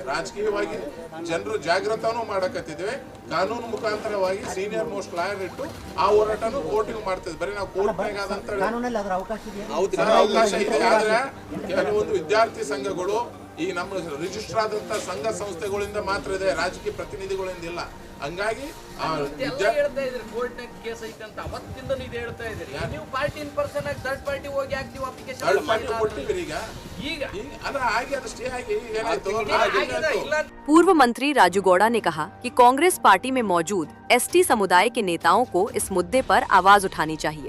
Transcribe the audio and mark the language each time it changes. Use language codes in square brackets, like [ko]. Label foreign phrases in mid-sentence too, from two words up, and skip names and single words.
[kn] ರಾಜಕೀಯವಾಗಿ ಜನರು ಜಾಗೃತನೂ ಮಾಡಕತ್ತಿದ್ದೇವೆ. ಕಾನೂನು ಮುಖಾಂತರವಾಗಿ [en] senior most lawyer [kn] ಇಟ್ಟು ಆ ಹೋರಾಟನೂ ಕೋರ್ಟಿಗೆ ಮಾಡ್ತಿದ್ವಿ. ಬರೀ ನಾವು ಕೋರ್ಟ್ನಾಗ ಆದಂತ ಅವಕಾಶ ಇದೆ. ಆದ್ರೆ ಕೆಲವೊಂದು ವಿದ್ಯಾರ್ಥಿ ಸಂಘಗಳು ಈ ನಮ್ಮ ರಿಜಿಸ್ಟರ್ ಆದಂತ ಸಂಘ ಸಂಸ್ಥೆಗಳಿಂದ ಮಾತ್ರ ಇದೆ, ರಾಜಕೀಯ ಪ್ರತಿನಿಧಿಗಳಿಂದ ಇಲ್ಲ. ಹಂಗಾಗಿ [hi] पूर्व मंत्री राजू गौड़ा ने कहा कि कांग्रेस पार्टी में मौजूद एसटी समुदाय के नेताओं को इस मुद्दे पर आवाज उठानी चाहिए।